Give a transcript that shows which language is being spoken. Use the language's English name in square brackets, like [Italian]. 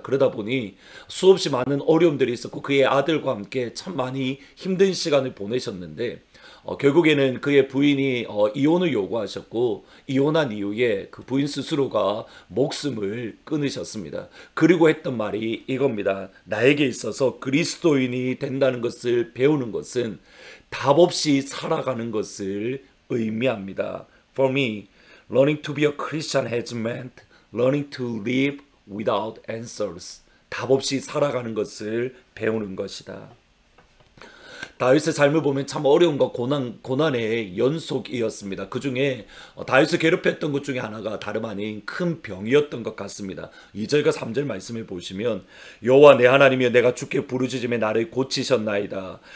[Korean] 그러다 보니 수없이 많은 어려움들이 있었고 그의 아들과 함께 참 많이 힘든 시간을 보내셨는데 결국에는 그의 부인이 이혼을 요구하셨고 이혼한 이후에 그 부인 스스로가 목숨을 끊으셨습니다. 그리고 했던 말이 이겁니다. 나에게 있어서 그리스도인이 된다는 것을 배우는 것은 답 없이 살아가는 것을 의미합니다. [English] For me, learning to be a Christian has meant learning to live without answers. [Korean] 답 없이 살아가는 것을 배우는 것이다. 다윗의 삶을 보면 참 어려움과 고난의 연속이었습니다. 그 중에 다윗을 괴롭혔던 것 중에 하나가 다름 아닌 큰 병이었던 것 같습니다. 2절과 3절 말씀을 보시면 여호와 내 하나님이여, 내가 주께 부르짖음에 나를 고치셨나이다.